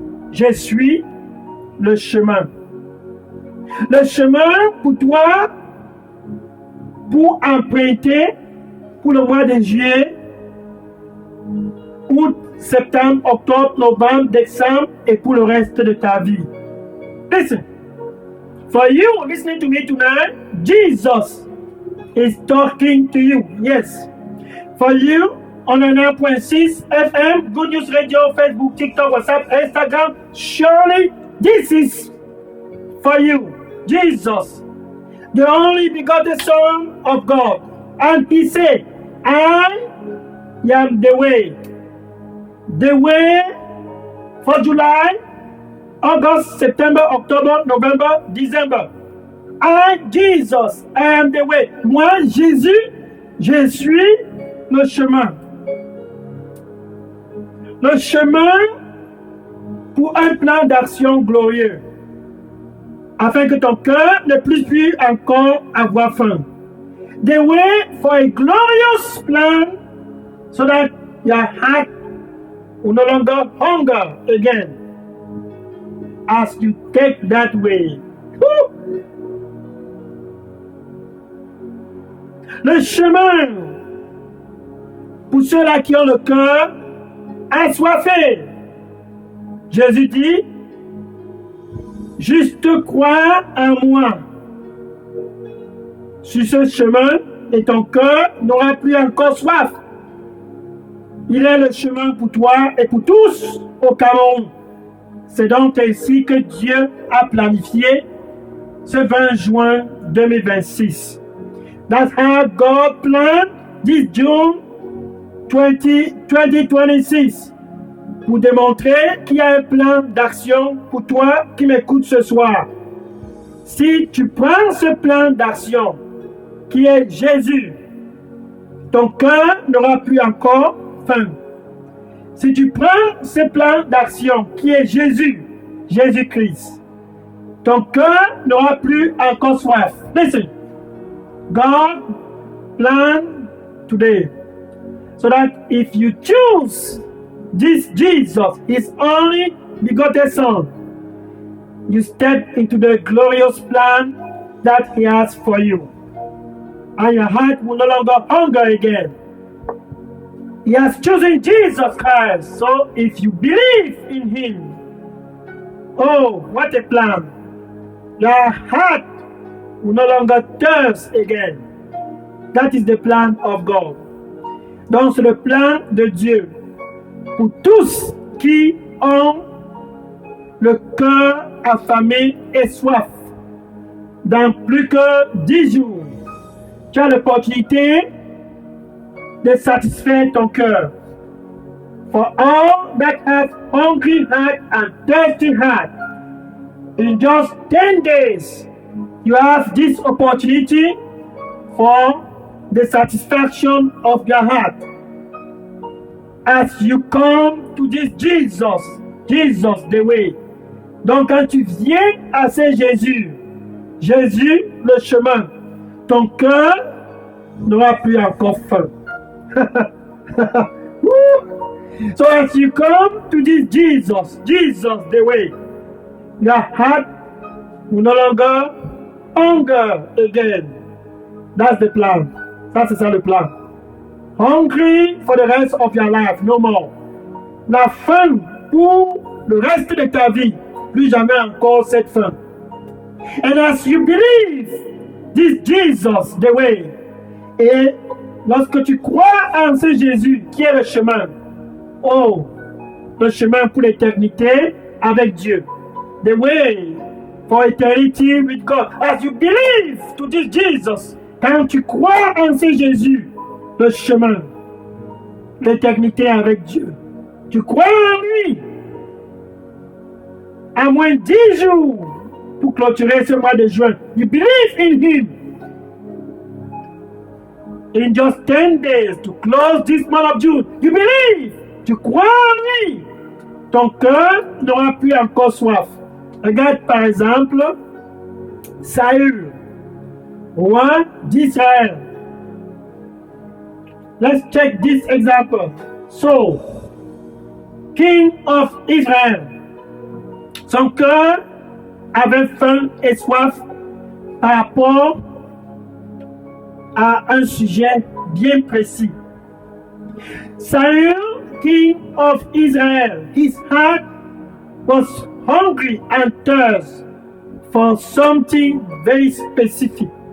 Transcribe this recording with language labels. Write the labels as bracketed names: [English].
[French] Je suis le chemin. Le chemin pour toi, pour emprunter pour le mois de juillet, août, septembre, octobre, novembre, décembre et pour le reste de ta vie. [English] Listen, for you listening to me tonight, Jesus is talking to you. Yes. For you, on 9.6 FM, Good News Radio, Facebook, TikTok, WhatsApp, Instagram, surely this is for you. Jesus, the only begotten Son of God. And he said, I am the way. The way for July, August, September, October, November, December. I, Jesus, I am the way. [French] Moi, Jésus, je suis le chemin. Le chemin pour un plan d'action glorieux, afin que ton cœur ne puisse plus encore avoir faim. [English] The way for a glorious plan, so that your heart will no longer hunger again as you take that way. Woo! [French] Le chemin pour ceux-là qui ont le cœur assoiffé. Jésus dit, juste croire en moi. Sur ce chemin, et ton cœur n'aura plus encore soif. Il est le chemin pour toi et pour tous au Cameroun. C'est donc ainsi que Dieu a planifié ce 20 juin 2026. [English] That's how God planned this June 2026 [French] pour démontrer qu'il y a un plan d'action pour toi qui m'écoutes ce soir. Si tu prends ce plan d'action qui est Jésus, ton cœur n'aura plus encore faim. Si tu prends ce plan d'action qui est Jésus, Jésus-Christ, ton cœur n'aura plus encore soif. [English] Listen, God planned today so that if you choose this Jesus, his only begotten Son, you step into the glorious plan that he has for you. And your heart will no longer hunger again. He has chosen Jesus Christ. So if you believe in him, oh, what a plan. Your heart will no longer thirst again. That is the plan of God. [French] Donc c'est le plan de Dieu pour tous qui ont le cœur affamé et soif. Dans plus que 10 jours, tu as l'opportunité de satisfaire ton cœur. [English] For all that have hungry heart and thirsty heart, in just 10 days, you have this opportunity for the satisfaction of your heart. As you come to this Jesus, Jesus the way. [French] Donc quand tu viens à ce Jésus, Jésus le chemin, ton cœur n'aura plus encore faim. [English] So as you come to this Jesus the way, your heart will no longer hunger again. That's the plan. [French] Ça, c'est ça le plan. [English] Hungry for the rest of your life, no more. [French] La faim pour le reste de ta vie, plus jamais encore cette faim. [English] And as you believe this Jesus the way, [French] et lorsque tu crois en ce Jésus qui est le chemin, oh, le chemin pour l'éternité avec Dieu, [English] the way for eternity with God. As you believe to this Jesus, [French] quand tu crois en ce Jésus, le chemin, l'éternité avec Dieu, tu crois en lui, à moins 10 jours pour clôturer ce mois de juin. [English] You believe in him. In just 10 days to close this month of June, you believe. [French] Tu crois en lui. Ton cœur n'aura plus encore soif. Regarde par exemple Saül, roi d'Israël. [English] Let's check this example. Saul, king of Israel. [French] Son cœur avait faim et soif par rapport à un sujet bien précis. [English] Saul, king of Israel, his heart was hungry and thirst for something very specific.